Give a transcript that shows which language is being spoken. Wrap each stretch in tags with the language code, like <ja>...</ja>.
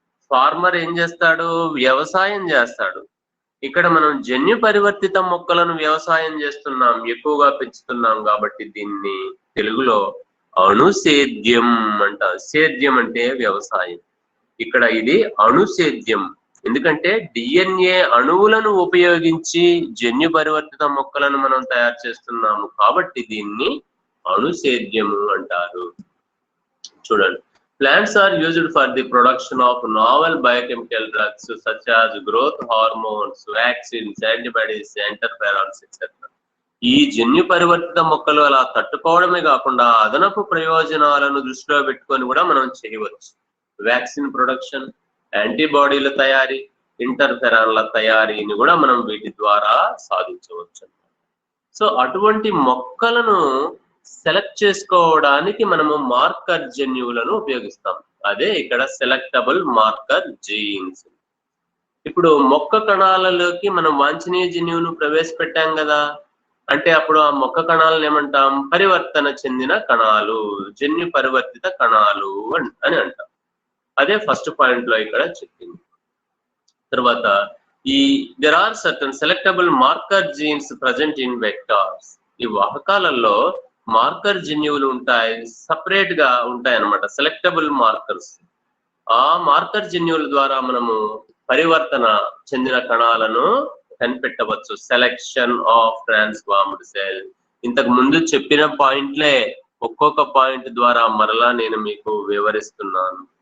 <te>Farmer ఏం చేస్తాడు? వ్యవసాయం చేస్తాడు. ఇక్కడ మనం జన్యు పరివర్తిత మొక్కలను వ్యవసాయం చేస్తున్నాం, ఎక్కువగా పెంచుతున్నాం కాబట్టి దీన్ని తెలుగులో అణుసేద్యం అంటారు. సేద్యం అంటే వ్యవసాయం, ఇక్కడ ఇది అణుసేద్యం. ఎందుకంటే డిఎన్ఏ అణువులను ఉపయోగించి జన్యు పరివర్తిత మొక్కలను మనం తయారు చేస్తున్నాము కాబట్టి దీన్ని అణుసేద్యము అంటారు. చూడండి,</te> <en>plants are used for the production of novel biochemical drugs such as growth hormones, vaccines, antibodies, interferons, etc.</en> <te>ఈ జన్యు పరివర్తిత మొక్కలు అలా తట్టుకోవడమే కాకుండా అదనపు ప్రయోజనాలను దృష్టిలో పెట్టుకొని కూడా మనం చేయవచ్చు. వ్యాక్సిన్ ప్రొడక్షన్, యాంటీబాడీల తయారీ, ఇంటర్ఫెరాన్ల తయారీని కూడా మనం వీటి ద్వారా సాధించవచ్చు. సో అటువంటి మొక్కలను సెలెక్ట్ చేసుకోవడానికి మనము మార్కర్ జన్యువులను ఉపయోగిస్తాం. అదే ఇక్కడ సెలెక్టబుల్ మార్కర్ జీన్స్. ఇప్పుడు మొక్క కణాలలోకి మనం వాంఛనీయ జన్యువును ప్రవేశపెట్టాం కదా, అంటే అప్పుడు ఆ మొక్క కణాలను ఏమంటాం? పరివర్తన చెందిన కణాలు, జన్యు పరివర్తిత కణాలు అని అంటాం. అదే ఫస్ట్ పాయింట్ లో ఇక్కడ చెప్పింది. తర్వాత</te> <en>there are certain selectable marker genes present in vectors.</en> <te>ఈ వాహకాలలో మార్కర్ జన్యువులు ఉంటాయి, సపరేట్ గా ఉంటాయి అన్నమాట, సెలెక్టబుల్ మార్కర్స్. ఆ మార్కర్ జన్యువుల ద్వారా మనము పరివర్తన చెందిన కణాలను కనిపెట్టవచ్చు.</te> <en>Selection of transformed cell.</en> <te>ఇంతకు ముందు చెప్పిన పాయింట్లే ఒక్కొక్క పాయింట్ ద్వారా మరలా నేను మీకు వివరిస్తున్నాను.</te>